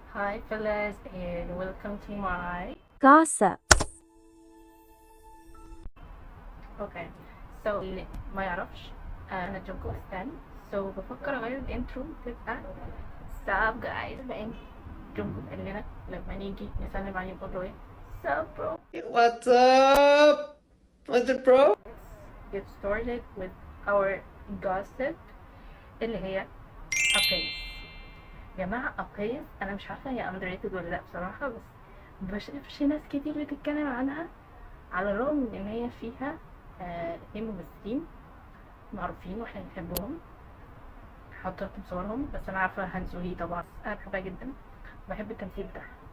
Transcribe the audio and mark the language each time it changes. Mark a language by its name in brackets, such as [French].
[English] Hi fellas and welcome to my gossip. okay so [Arabic] اللي ما يعرفش انا جوكو استان بفكر اغير الانترو تبقى [English] sup guys [Arabic] بقى جوكو قال لنا لما نيجي نسلم عليه نقول له ايه [English] sup bro. What's up? What's it, bro? Let's get started with our gossip [Arabic] اللي هي [English] أبيس. [Arabic] يا جماعة أبيس أنا مش عارفة هي underrated ولا لأ بصراحة، بس مبشوفش ناس كتير بتتكلم عنها على الرغم من إن هي فيها اتنين ممثلين معروفين واحنا بنحبهم. هحط لكم صورهم، بس أنا عارفة هانزولي طبعا أنا بحبها جدا، بحب التمثيل بتاعها.